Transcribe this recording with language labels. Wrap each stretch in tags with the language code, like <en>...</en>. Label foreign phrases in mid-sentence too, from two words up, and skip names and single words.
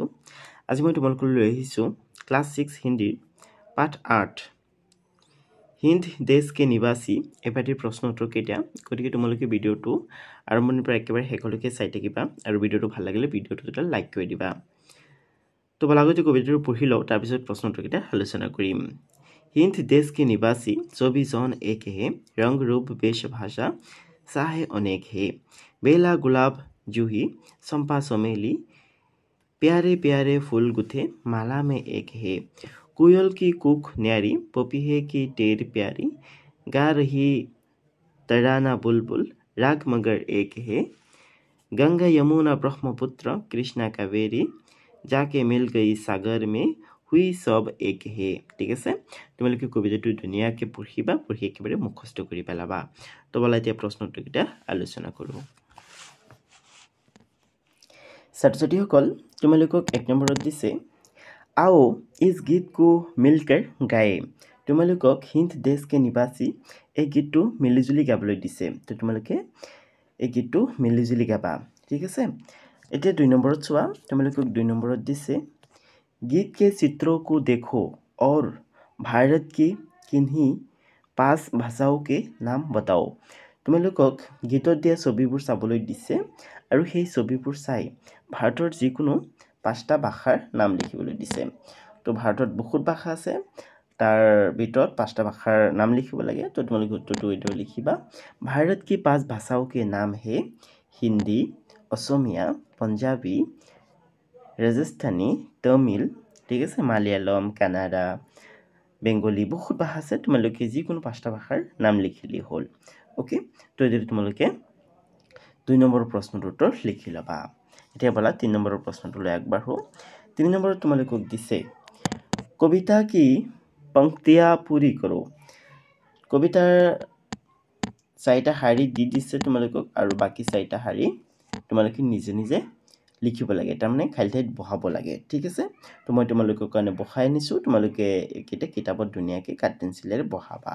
<as>আজি মই তোমালোকলৈ লৈ আহিছোঁ ক্লাছ 6 হিন্দীৰ পাঠ 8 হিন্দ দেশ কে নিবাসী এই পাঠৰ প্ৰশ্ন উত্তৰ কেইটা। গতিকে তোমালোকে ভিডিঅ'টো আৰম্ভণিৰ পৰা একেবাৰে শেষলৈকে চাই থাকিবা আৰু ভিডিঅ'টো ভাল লাগিলে ভিডিঅ'টো এটা লাইক কৰি দিবা। তো আগতে কবিতাটো পঢ়ি লওঁ, তাৰপিছত প্ৰশ্ন উত্তৰ কেইটা আলোচনা কৰিম।</as> <hi>हिंद देश के निवासी सभी जन एक है, रंग रूप वेश भाषा चाहे अनेक है। बेला गुलाब जूही चंपा चमेली प्यारे प्यारे फूल गुथे माला में एक है। कोयल की कूक न्यारी पपीहे की टेर प्यारी गा रही तराना बुलबुल राग मगर एक है। गंगा यमुना ब्रह्मपुत्र कृष्णा कावेरी जाके मिल गई सागर में हुई सब एक है।</hi> <as>ঠিক আছে, তোমালোকে কবিতাটো ধুনীয়াকৈ পঢ়িবা, পঢ়ি একেবাৰে মুখস্থ কৰি পেলাবা। তো বলা এতিয়া প্ৰশ্ন উত্তৰকেইটা আলোচনা কৰোঁ। ছাত্ৰ-ছাত্ৰীসকল, তোমালোকক 1 নম্বৰত দিছে</as> <hi>आओ इस गीत को मिलकर गाए।</hi> <as>তোমালোকক হিন্দ দেশ কে নিবাসী এই গীতটো মিলিজুলি গাবলৈ দিছে। তো তোমালোকে এই গীতটো মিলিজুলি গাবা। ঠিক আছে, এতিয়া 2 নম্বৰত চোৱা। তোমালোকক 2 নম্বৰত দিছে</as> <hi>गीत के चित्रों को देखो और भारत की किन्हीं 5 भाषाओं के नाम बताओ।</hi> <as>তোমালোকক গীতত দিয়া ছবিবোৰ চাবলৈ দিছে আৰু সেই ছবিবোৰ চাই ভাৰতৰ যিকোনো 5টা ভাষাৰ নাম লিখিবলৈ দিছে। তো ভাৰতত বহুত ভাষা আছে, তাৰ ভিতৰত 5টা ভাষাৰ নাম লিখিব লাগে। তো তোমালোকে উত্তৰটো এইদৰে লিখিবা।</as> <hi>भारत की 5 भाषाओं के नाम है हिंदी, असमिया, पंजाबी, राजस्थानी, तमिल,</hi> <as>ঠিক আছে, মালয়ালম, কানাডা, বেংগলী, বহুত ভাষা আছে। তোমালোকে যিকোনো 5টা ভাষাৰ নাম লিখিলেই হ'ল। অ'কে, তো এইদৰে তোমালোকে 2 নম্বৰৰ প্ৰশ্নটোৰ উত্তৰ লিখি ল'বা। এতিয়া বলা 3 নম্বৰৰ প্ৰশ্নটোলৈ আগবাঢ়ো। 3 নম্বৰত তোমালোকক দিছে</as> <hi>कविता की पंक्तियाँ पूरी करो।</hi> <as>কবিতাৰ 4টা শাৰী দি দিছে তোমালোকক আৰু বাকি 4টা শাৰী তোমালোকে নিজে নিজে লিখিব লাগে, তাৰমানে খালী ঠাইত বহাব লাগে। ঠিক আছে, তো মই তোমালোকৰ কাৰণে বহাই আনিছোঁ। তোমালোকে এইকেইটা কিতাপত ধুনীয়াকৈ কাঠ পেঞ্চিলেৰে বহাবা।</as>